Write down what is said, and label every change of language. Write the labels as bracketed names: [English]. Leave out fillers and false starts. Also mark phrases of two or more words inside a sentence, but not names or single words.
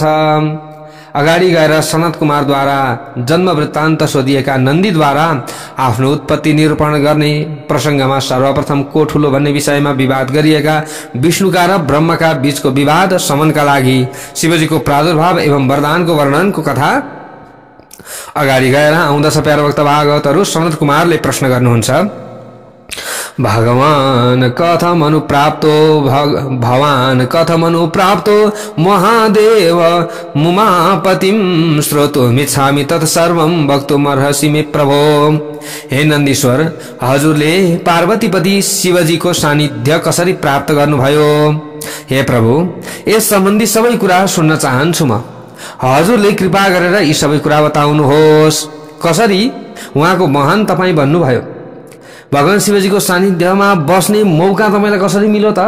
[Nepali] अगाडि गएर सनत कुमारद्वारा जन्म वृत्तान्त सोधिएका नन्दीद्वारा आफ्नो उत्पत्ति निरूपण गर्ने प्रसंगमा सर्वप्रथम को ठूलो भन्ने विषयमा विवाद गरिएका विष्णुका र ब्रह्मका बीचको विवाद शमनका लागि शिवजीको प्रादुर्भाव एवं वरदानको वर्णनको कथा अगाडि गएर आउँदछ। प्यारो भक्त भागवतहरू, सनत कुमारले प्रश्न गर्नुहुन्छ, [Sanskrit] भगवान कथम अनुप्राप्तो भवान कथम अनुप्राप्तो महादेव मुमापतिम श्रोतुमिच्छामि तत्सर्वं वक्तुमर्हसि मे प्रभो। [Nepali] हे नन्दीश्वर, हजुरले पार्वतीपति शिवजीको सानिध्य कसरी प्राप्त गर्नुभयो? हे प्रभु, यस सम्बन्धी सबै कुरा सुन्न चाहन्छु म। हजुरले कृपा गरेर यी सबै कुरा बताउनुहोस्। कसरी उहाँको महान तपाईं भन्नुभयो? भगवान शिवजीको सानिध्यमा बस्ने मौका तपाईलाई कसरी मिल्यो त?